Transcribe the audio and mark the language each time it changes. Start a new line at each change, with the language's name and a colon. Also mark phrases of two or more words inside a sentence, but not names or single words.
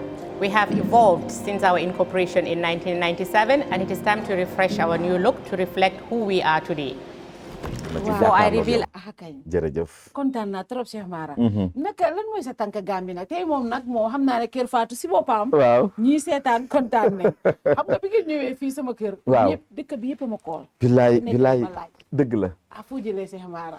English: We have evolved since our incorporation in 1997, and it is time to refresh our new look to reflect who we are today. Before I reveal...
Wolof: Jërëjëf. Kontaan naa trop Cheikh Mara. Naka lan mooy sa tànk Gambie nag tey moom nag moo xam naa ne Kerr Fatou si boppam. Waaw. ñii seetaan kontaan ne. Xam nga bi ngeen ñëwee fii sama kër. Waaw. Dëkk bi yëpp a ma kool. Bilaay dëgg la. Fu jëlee Cheikh Mara.